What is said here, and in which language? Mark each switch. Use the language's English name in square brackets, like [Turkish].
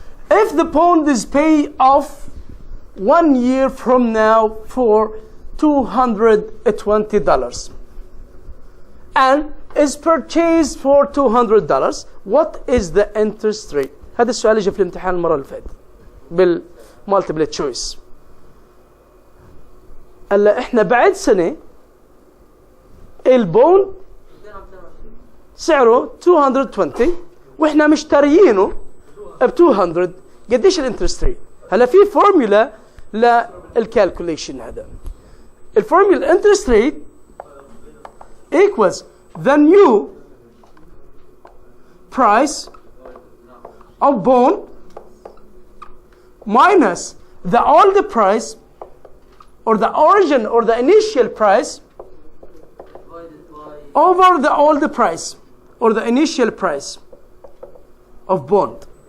[English] If the bond is paid off 1 year from now for $220 and is purchased for $200, what is the interest rate? [Arabic] هذا السؤال اللي جاء في الامتحان المرة اللي فاتت بالمالتيبل تشويس. هلا احنا بعد سنة البوند سعره 220 واحنا مشتريينه ب 200. قديش الانترست ريت؟ هلا في فورمولا للكالكوليشن هذا. الفورمولا الانترست ريت [English] equals the new price of bond minus the old price or the origin or the initial price over the old price or the initial price of bond.